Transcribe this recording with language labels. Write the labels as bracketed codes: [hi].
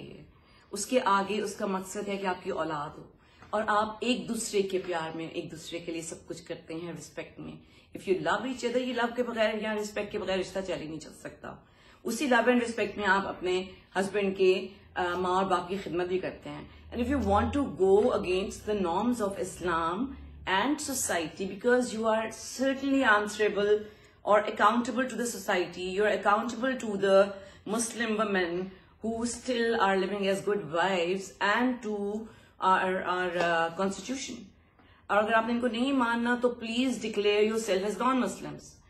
[ur] یہ اس کے آگے اس کا مقصد ہے کہ آپ کی اولاد ہو اور آپ ایک دوسرے کے پیار میں ایک دوسرے کے لیے سب کچھ کرتے ہیں، رسپیکٹ میں. [en] if you love each other, [ur] یہ لو کے بغیر یا رسپیکٹ کے بغیر رشتہ چل ہی نہیں چل سکتا. اسی لو اینڈ رسپیکٹ میں آپ اپنے ہسبینڈ کے ماں اور باپ کی خدمت بھی کرتے ہیں. [en] And if you want to go against the norms of Islam and society, because you are certainly answerable or accountable to the society, you're accountable to the Muslim women who still are living as good wives and to our constitution. [ur] اور اگر آپ نے ان کو نہیں ماننا تو [en] please declare yourself as non-Muslims.